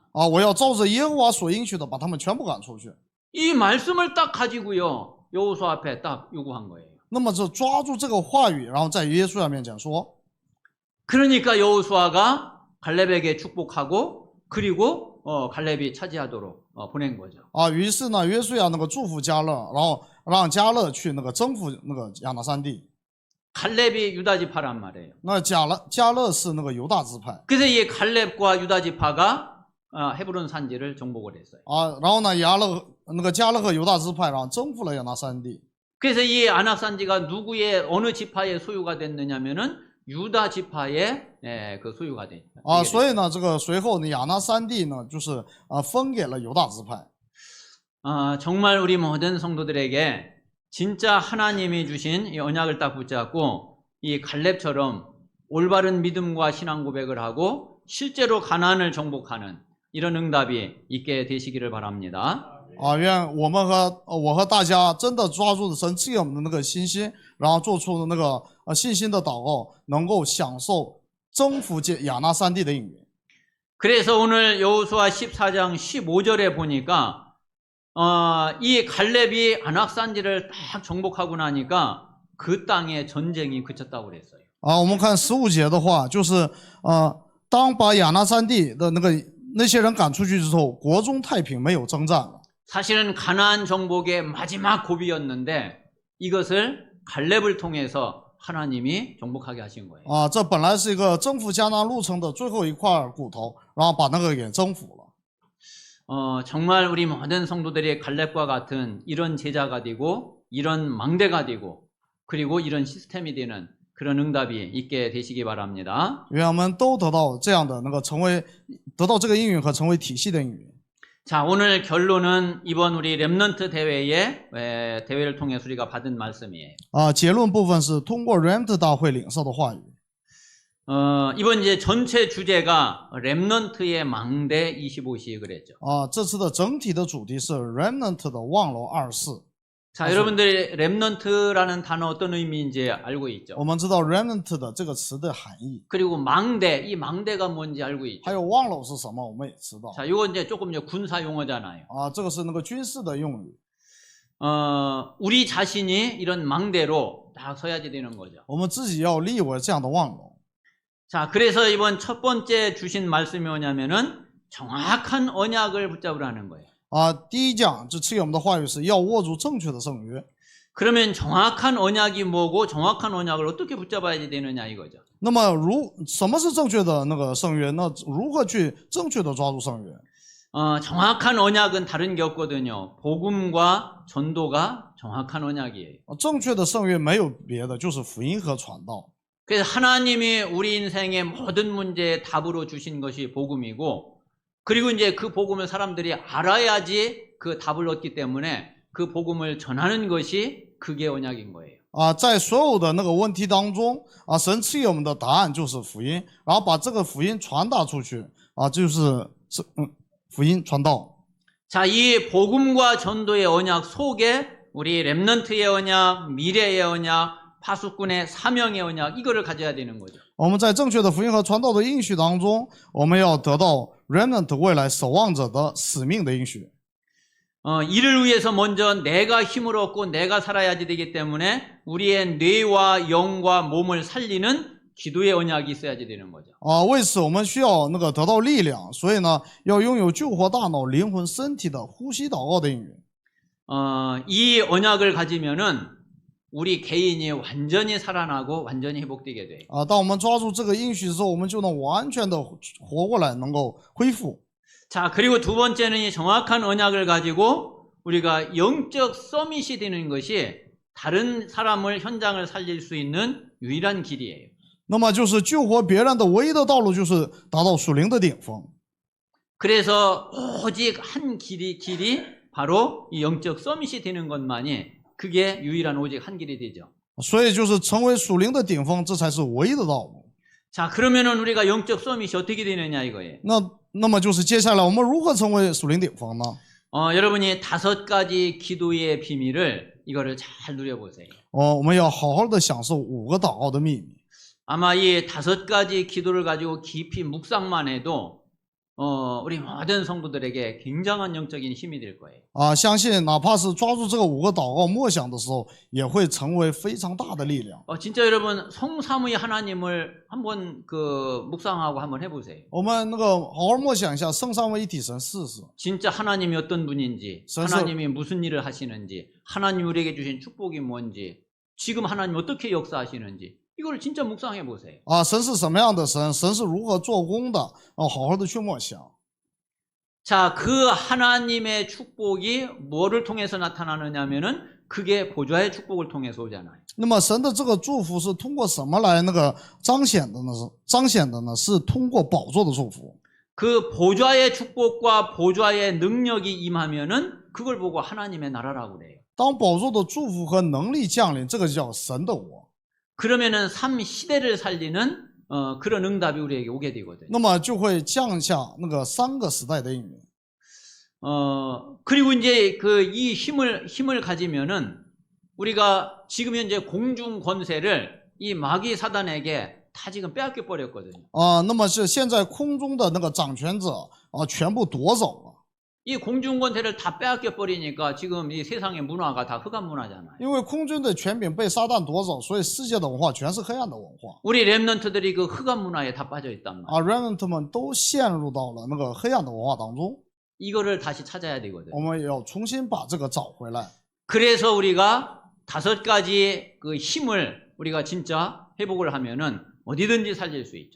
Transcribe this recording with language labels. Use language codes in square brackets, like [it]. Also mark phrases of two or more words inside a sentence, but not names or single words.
[zh] 啊，我要照着耶和华所应许的，把他们全部赶出去。 [ko] 이 말씀을 딱 가지고요, 여호수아 앞에 딱 요구한 거예요. [zh] 那么就抓住这个话语，然后在约书亚面前说。 [ko] 그러니까 여호수아가 갈렙에게 축복하고 그리고 갈렙이 차지하도록 보낸 거죠. [zh] 啊，于是呢，约书亚那个祝福迦勒，然后让迦勒去那个征服那个亚拿山地。 [ko] 갈렙이 유다 지파란 말이에요. [zh] 那迦勒是那个犹大支派 [ko] 그래서 이 갈렙과 유다 지파가 헤브론 산지를 정복을 했어요. [zh] 啊，然后呢，迦勒和犹大支派，然后征服了亚拿山地。 [ko] 그래서 이 안악산지가 누구의 어느 지파의 소유가 됐느냐면은 유다 지파의 그 소유가 돼. [zh] 啊，所以呢，这个随后呢，亚拿三地呢，就是分给了犹大支派。 [ko] 정말 우리 모든 성도들에게 진짜 하나님이 주신 이 언약을 딱 붙잡고 이 갈렙처럼 올바른 믿음과 신앙 고백을 하고 실제로 가나안을 정복하는 이런 응답이 있게 되시기를 바랍니다. [zh] 啊，愿我们我和大家真的抓住神赐给我们的那个信心，然后做出那个信心的祷告，能够享受征服亚拿三地的应允。 [ko] 그래서 오늘 여호수아 14장 15절에 보니까 이 갈렙이 안악산지를 딱 정복하고 나니까 그 땅에 전쟁이 그쳤다고 그랬어요. [zh] 啊，我们看15节的话，就是当把亚拿三地的那些人赶出去之后，国中太平，没有征战了。 [ko] 사실은 가나안 정복의 마지막 고비였는데 이것을 갈렙을 통해서 하나님이 정복하게 하신 거예요. [zh] 啊，这本来是一个征服迦南路程的最后一块骨头，然后把那个给征服了。 [ko] 정말 우리 모든 성도들이 갈렙과 같은 이런 제자가 되고 이런 망대가 되고 그리고 이런 시스템이 되는 그런 응답이 있게 되시기 바랍니다. [zh] 愿我们都得到这样的得到这个应允和成为体系的应允。 [ko] 자, 오늘 결론은 이번 우리 렘넌트 대회를 통해서 우리가 받은 말씀이에요. [zh] 啊，结论部分是通过 Remnant 大会领受的话语。 [ko] 이번 이제 전체 주제가 렘넌트의 망대 25시 그랬죠. [zh] 啊，这次的整体的主题是 Remnant 的望楼24。 [ko] 자, 여러분들 렘넌트라는 단어 어떤 의미인지 알고 있죠? [zh] 我们知道 Remnant 的这个词的含义， [ko] 그리고 망대, 이 망대가 뭔지 알고 [zh] 还 [ko] 있죠? [zh] 有望楼是什么，我们也知道。 [ko] 자, 이거 이제 조금 이제 군사 용어잖아요. [zh] 啊，这个是那个军事的用语。 [ko] 우리 자신이 이런 망대로 딱 서야지 되는 거죠. [zh] 我们自己要立为这样的望楼。 [ko] 자, 그래서 이번 첫 번째 주신 말씀이 뭐냐면은 정확한 언약을 붙잡으라는 거예요. [zh] 啊，第一讲这赐给我们的话语是要握住正确的圣约。 [ko] 그러면 정확한 언약이 뭐고 정확한 언약을 어떻게 붙잡아야 되느냐 이거죠. [zh] 那么什么是正确的那个圣约？那如何去正确的抓住圣约？ [ko] 정확한 언약은 다른 게 없거든요. 복음과 전도가 정확한 언약이에요. [zh] 正确的圣约没有别的，就是福音和传道。 [ko] 그래서 하나님이 우리 인생의 모든 문제에 답으로 주신 것이 복음이고 그리고 이제 그 복음을 사람들이 알아야지 그 답을 얻기 때문에 그 복음을 전하는 것이 그게 언약인 거예요. [zh] 啊，在所有的那个问题当中，啊，神赐给我们的答案就是福音，然后把这个福音传达出去，啊，福音传道。 [ko] 자, 이 복음과 전도의 언약 속에 우리 렘넌트의 언약, 미래의 언약, 파수꾼의 사명의 언약 이거를 가져야 되는 거죠. [zh] 我们在正确的福音和传道的应许当中，我们要得到 Remnant 未来守望者的使命的应许。 [ko] 이를 위해서 먼저 내가 힘을 얻고 내가 살아야지 되기 때문에 우리의 뇌와 영과 몸을 살리는 기도의 언약이 있어야지 되는 거죠. [zh] 啊，为此我们需要那个得到力量，所以呢，要拥有救活大脑、灵魂、身体的呼吸祷告的应允。 [ko] 이 언약을 가지면은 우리 개인이 완전히 살아나고 완전히 회복되게 돼요. [zh] 啊，当我们抓住这个应许之后，我们就能完全的活过来，能够恢复。 [ko] 자, 그리고 두 번째는 이 정확한 언약을 가지고 우리가 영적 서밋이 되는 것이 다른 사람을 현장을 살릴 수 있는 유일한 길이에요. [zh] 那么就是救活别人的唯一的道路，就是达到属灵的顶峰。 [ko] 그래서 오직 한 길이 바로 이 영적 서밋이 되는 것만이 그게 유일한 오직 한 길이 되죠. [zh] 所以就是成为属灵的顶峰，这才是唯一的道路。 [ko] 자, 그러면은 우리가 영적 서밋이 어떻게 되느냐 이거예요. [zh] 那么就是接下来我们如何成为属灵顶峰呢？ [ko] 여러분이 5가지 기도의 비밀을 이거를 잘 누려보세요. [zh] 我们要好好的享受5个祷告的秘密。 [ko] 아마 이 5가지 기도를 가지고 깊이 묵상만 해도 우리 모든 성도들에게 굉장한 영적인 힘이 될 거예요. [zh] 啊，相信哪怕是抓住这个5个祷告默想的时候，也会成为非常大的力量。 [ko] 진짜 여러분 성삼위 하나님을 한번 묵상하고 한번 해보세요. [zh] 我们那个好好默想一下圣三位一体神试试。 [ko] 진짜 하나님이 어떤 분인지, 하나님이 무슨 일을 하시는지, 하나님 우리에게 주신 축복이 뭔지, 지금 하나님 어떻게 역사하시는지 이걸 진짜 묵상해 보세요. [zh] 啊，神是什么样的神？神是如何做工的？好好的去默想。 [ko] 자, 그 하나님의 축복이 뭐를 통해서 나타나느냐면은 그게 보좌의 축복을 통해서 오잖아요. [zh] 那么神的这个祝福是通过什么来那个彰显的呢？是通过宝座的祝福。 [ko] 그 보좌의 축복과 보좌의 능력이 임하면은 그걸 보고 하나님의 나라라고 그래요. [zh] 当宝座的祝福和能力降临，这个叫神的国。 [ko] 그러면은 삶 시대를 살리는 그런 응답이 우리에게 오게 되거든요. [zh] 那么就会降下那个3个时代的应允。 [ko] 그리고 이제 그 이 힘을 가지면은 우리가 지금 현재 공중 권세를 이 마귀 사단에게 다 지금 빼앗겨 버렸거든요. [zh] 那么是现在空中的那个掌权者全部夺走了。 [ko] 이 공중 권세를 다 빼앗겨 버리니까 지금 이 세상의 문화가 다 흑암 문화잖아요. [zh] 因为空军的权柄被撒旦夺走，所以世界的文化全是黑暗的文化。 [ko] 우리 렘넌트들이 그 흑암 문화에 다 빠져 있단 말이에요. [zh] remnant 们都陷入到了那个黑暗的文化当中。 [ko] 이거를 다시 찾아야 되거든요. [zh] 我们也要重新把这个找回来。 [ko] 그래서 우리가 5가지 그 힘을 우리가 진짜 회복을 하면은 어디든지 살릴 수 있죠.